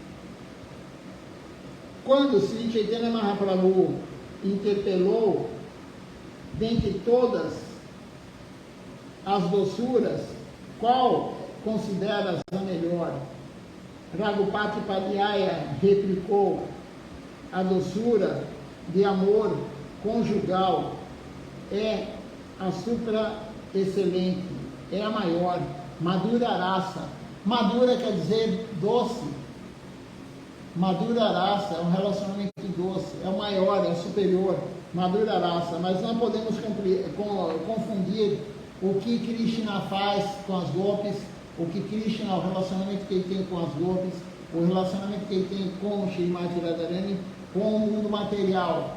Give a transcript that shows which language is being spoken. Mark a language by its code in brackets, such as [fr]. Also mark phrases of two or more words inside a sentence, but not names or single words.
[pt] Quando Sri Chaitanya Mahaprabhu interpelou, dentre todas as doçuras, qual consideras a melhor? Raghupati Upadhyaya replicou: a doçura de amor conjugal é a supra-excelente, é a maior. [sa] मधुर रस. [pt] Madhura quer dizer doce. [sa] मधुर रस [pt] é um relacionamento doce, é o maior, é o superior. [sa] मधुर रस. [pt] Mas não podemos confundir o que Krishna faz com as gopis, o que Krishna, o relacionamento que ele tem com as gopis, o relacionamento que ele tem com Srimati Radharani, com o mundo material.